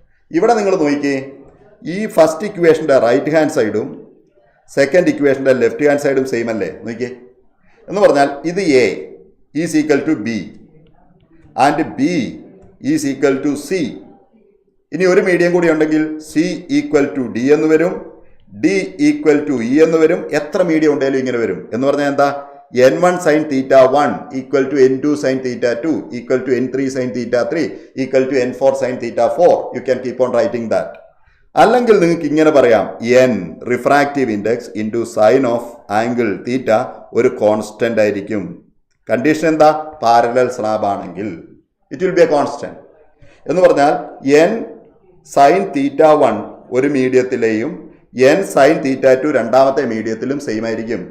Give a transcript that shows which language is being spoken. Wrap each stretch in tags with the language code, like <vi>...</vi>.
<ml>ഇവിടെ നിങ്ങൾ നോക്കിയേ, ഈ ഫസ്റ്റ് ഇക്വേഷൻ്റെ റൈറ്റ് ഹാൻഡ് സൈഡും സെക്കൻഡ് ഇക്വേഷൻ്റെ ലെഫ്റ്റ് ഹാൻഡ് സൈഡും സെയിം അല്ലേ? നോക്കിയേ, എന്ന് പറഞ്ഞാൽ ഇത് A is equal to B and B is equal to C. ഇനി ഒരു മീഡിയം കൂടി ഉണ്ടെങ്കിൽ C ഈക്വൽ ടു D എന്ന് വരും, D ഈക്വൽ ടു E എന്ന് വരും. എത്ര മീഡിയം ഉണ്ടെങ്കിലും ഇങ്ങനെ വരും. എന്ന് പറഞ്ഞാൽ എന്താ? n1 sin θ1 equal to n2 sin θ2 equal to n3 sin θ3 equal to n4 sin θ4.</ml> <en>You can keep on writing that.</en> <ml>അല്ലെങ്കിൽ നിങ്ങൾക്ക് ഇങ്ങനെ പറയാം, n refractive index into sine of angle theta ഒരു കോൺസ്റ്റന്റ് ആയിരിക്കും. കണ്ടീഷൻ എന്താ? പാരലൽ സ്ലാബ് ആണെങ്കിൽ</ml> <en>It will be a constant.</en> <ml>എന്ന് പറഞ്ഞാൽ n സൈൻ θ1 ഒരു മീഡിയത്തിലെയും n സൈൻ θ2 രണ്ടാമത്തെ മീഡിയത്തിലും സെയിം ആയിരിക്കും.</ml>